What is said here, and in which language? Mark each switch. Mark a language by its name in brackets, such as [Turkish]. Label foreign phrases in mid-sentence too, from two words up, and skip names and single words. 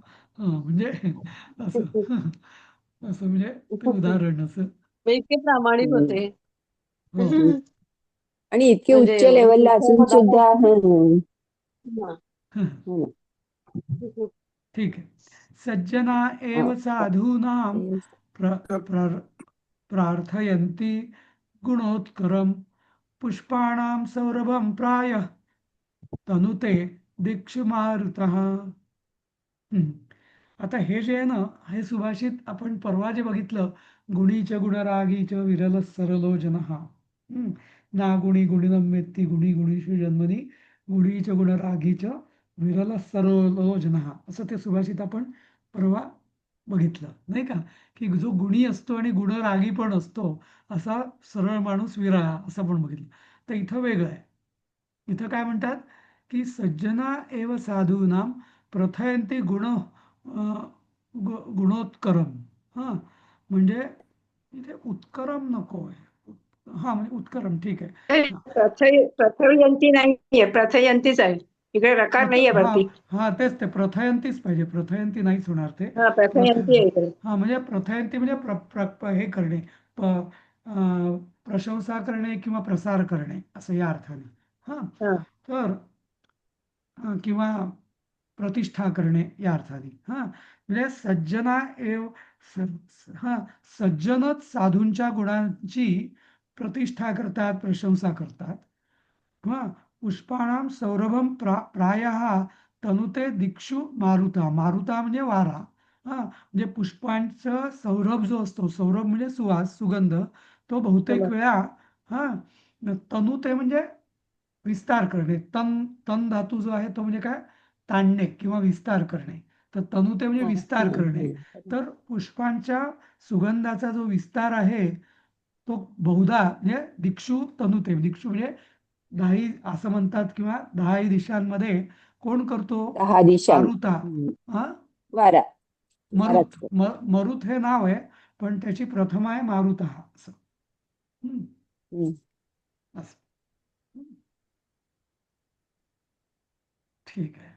[Marathi] म्हणजे असं असं म्हणजे ते उदाहरण असं. मग इतके प्रामाणिक हं, होते. हो हं. आणि इतके म्हणजे उच्च एवढं लेवलला मोठं असून पदावर. सुद्धा हं, हां. हो ना. ठीक आहे. सज्जना हां, [Sanskrit] एव साधूनां [Marathi] तेच. प्र तर [Sanskrit] प्र प्रार्थयन्ति गुणोत्करम पुष्पाणां सौरभं प्रायः तनुते दिक्षु मारुतः. [Marathi] आता हे जे आहे ना, हे सुभाषित आपण परवा जे बघितलं, [Sanskrit] गुणीच गुणरागीच विरल सरलो जनः. ना गुणी गुणिनम वेत्ती गुणी गुणीषु जन्मनी गुणीच गुणरागीच विरल सरलो जनः [Marathi] असं ते सुभाषित आपण परवा बघितलं नाही का, की जो गुणी असतो आणि गुणरागी पण असतो असा सरळ माणूस विरळा असं पण बघितलं. तर इथं वेगळं आहे. इथं काय म्हणतात की [Sanskrit] सज्जना एव साधूनां प्रथयन्ति गुणोत्करम. [Marathi] हा म्हणजे इथे उत्करम नको आहे. हा म्हणजे उत्करम ठीक आहे. हा प्रथयंती नाहीये, प्रथयंतीच आहे. इकडे रकार नाहीये हा वरती. हा तेच ते प्रथयंतीच पाहिजे, प्रथयंती नाहीच होणार ते. हा प्रथयंती आहे इकडे. हा म्हणजे प्रथयंती म्हणजे हे करणे, प्रशंसा करणे किंवा प्रसार करणे असं या अर्थाने. हा हा. तर किंवा प्रतिष्ठा करणे या अर्थाने. हा म्हणजे [Sanskrit] सज्जना एव [Marathi] सज्जनच साधूंच्या गुणांची प्रतिष्ठा करतात, प्रशंसा करतात. [Sanskrit] हा पुष्पाणाम सौरभम प्रायः तनुते दिक्षु मारुता. [Marathi] मारुता म्हणजे वारा. हा म्हणजे पुष्पांचा सौरभ जो असतो, सौरभ म्हणजे सुवास, सुगंध, तो बहुतेक वेळा हा तनुते म्हणजे विस्तार करणे. तन तन धातू जो आहे तो म्हणजे काय, ताणणे किंवा विस्तार करणे. तर तनुते म्हणजे हां, विस्तार हं, करणे. हं. तर पुष्पांच्या सुगंधाचा जो विस्तार आहे तो बहुधा म्हणजे [Sanskrit] दिक्षु तनुते, [Marathi] दिक्षु म्हणजे 10 असं म्हणतात किंवा 10 दिशांमध्ये कोण करतो? 10 दिशांना. मारुता. हं. हा वारा. मरुत. वाराच करतो. मरुत हे नाव आहे, पण त्याची प्रथमा आहे मारुता असं. हम्म, हं. असं. हम्म, ठीक आहे.